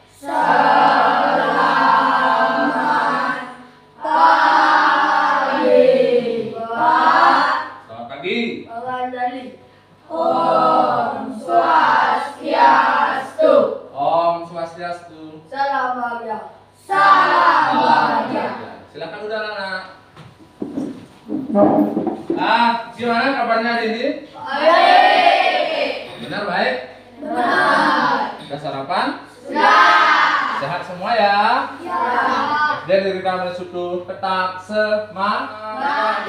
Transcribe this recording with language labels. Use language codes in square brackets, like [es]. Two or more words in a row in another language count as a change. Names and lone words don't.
[id] Selamat pagi, Pak. Selamat pagi. Orang dari [ban] Om Swastiastu. Om Swastiastu. [id] salam bahagia. Salam bahagia. Silakan udah anak. Gimana kabarnya hari ini? Baik. Benar baik? Benar. Sudah sarapan? Sudah. Sehat semua ya? Ya. Dari kami suku petak semangat.